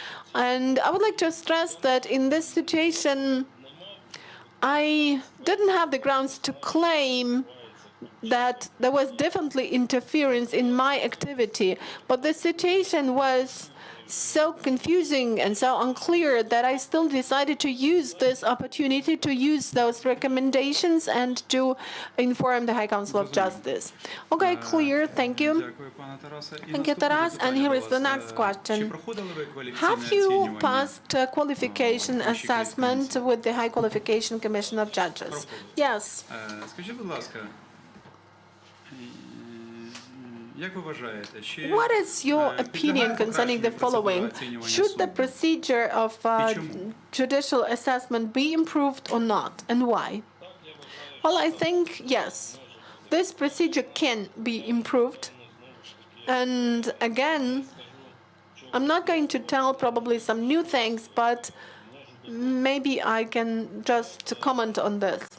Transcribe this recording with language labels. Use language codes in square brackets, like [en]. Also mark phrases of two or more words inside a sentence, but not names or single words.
[en] And I would like to stress that in this situation, I didn't have the grounds to claim that there was definitely interference in my activity, but the situation was so confusing and so unclear that I still decided to use this opportunity to use those recommendations and to inform the High Council of Justice. Okay, clear. Thank you. [uk] Дякую, пане Тарасе. І [en] Thank you, [uk] наступне [en] Taras. And [uk] запитання [en] here [uk] до [en] is the [uk] вас. [en] next question. [uk] Чи проходили ви кваліфікаційне [en] Have you [uk] оцінювання? [en] passed qualification assessment with the High Qualification Commission of Judges? Yes. [uk] Скажіть, будь ласка, як ви вважаєте, чи [en] What is your opinion concerning the following? Should the procedure of judicial assessment be improved or not, and why? Well, I think yes. This procedure can be improved. And again, I'm not going to tell probably some new things, but maybe I can just comment on this.